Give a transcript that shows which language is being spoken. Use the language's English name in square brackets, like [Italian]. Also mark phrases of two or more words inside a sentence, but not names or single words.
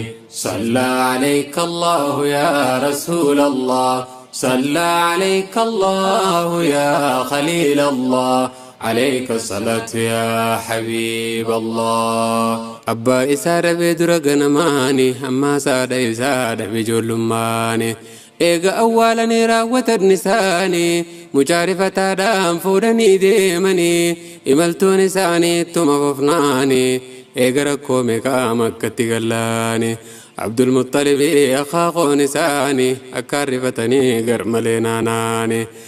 [Arabic] صلى عليك الله يا رسول الله، صلى عليك الله يا خليل الله، عليك الصلاة يا حبيب الله. [Oromo] Abbaa isaa dhabee dura ganamaani, ammaa saadha isaa dhabe ijoollummaani. Eega awwaalanii raawwatan isaanii, mucaa rifataadhaan fuudhanii deemanii, imaltuun isaanii ittuma fufnaani. Eega rakkoo meeqaa Makkatti gallaani. Abdul Muttalibii akaaqoon isaani akka arrifatanii gar malee naanaani.